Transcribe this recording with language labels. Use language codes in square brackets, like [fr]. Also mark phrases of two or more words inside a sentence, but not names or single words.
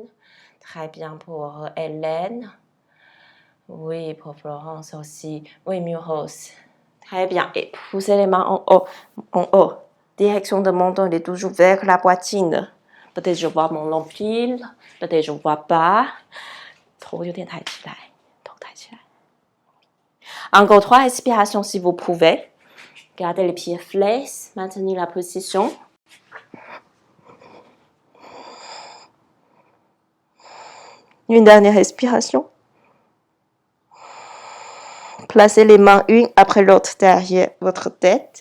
[fr] Très bien pour Hélène. Oui, pour Florence aussi. Oui, Murose. Très bien. Et poussez les mains en haut. En haut. Direction de menton, il est toujours vers la poitrine. Peut-être je vois mon nombril. Peut-être je ne vois pas. [zh] 头有点抬起来，头抬起来。 [fr] Encore 3 respirations si vous pouvez. Gardez les pieds flexes, maintenez la position. Une dernière respiration. Placez les mains une après l'autre derrière votre tête.